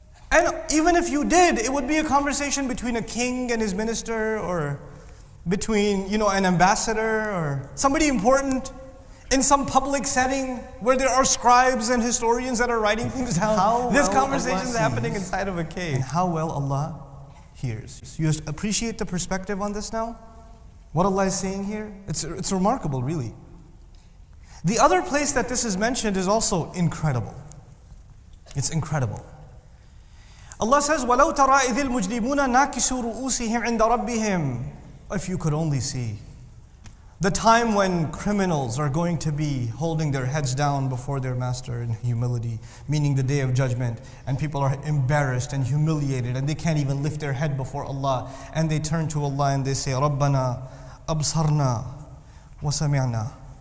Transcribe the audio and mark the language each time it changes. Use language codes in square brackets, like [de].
[en] And even if you did, it would be a conversation between a king and his minister, or between, an ambassador, or somebody important in some public setting where there are scribes and historians that are writing things down. This conversation is happening inside of a cave. And how well Allah hears. You appreciate the perspective on this now? What Allah is saying here? It's remarkable, really. The other place that this is mentioned is also incredible. It's incredible. Allah says, [ar] وَلَوْ تَرَى إِذِ الْمُجْرِمُونَ نَاكِسُوا رُؤُوسِهِمْ عِنْدَ رَبِّهِمْ. [en] If you could only see the time when criminals are going to be holding their heads down before their master in humility, meaning the day of judgment, and people are embarrassed and humiliated and they can't even lift their head before Allah, and they turn to Allah and they say, [ar] رَبَّنَا أَبْصَرْنَا وَسَمِعْنَا.